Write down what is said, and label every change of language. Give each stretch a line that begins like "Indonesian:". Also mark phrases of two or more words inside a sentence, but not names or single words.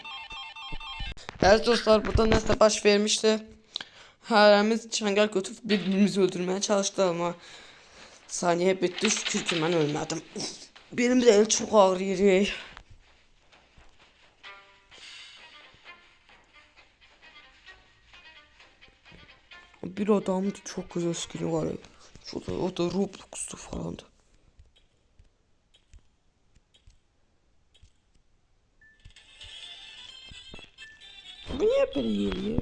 Turkish: Değerli dostlar,
Azerbaijani: burada nəsə baş vermişti. Hərəmiz çəngəl götürüb birbirimizi öldürməyə çalışdı
Turkish: ama saniye bitti,
Azerbaijani: şükür ki mən ölmədim.
Turkish: Benim de el çok ağrıyır. Bir adamdı, çok güzel skini var. O da Roblox'tu falandı. Bu niye böyle yeriyor?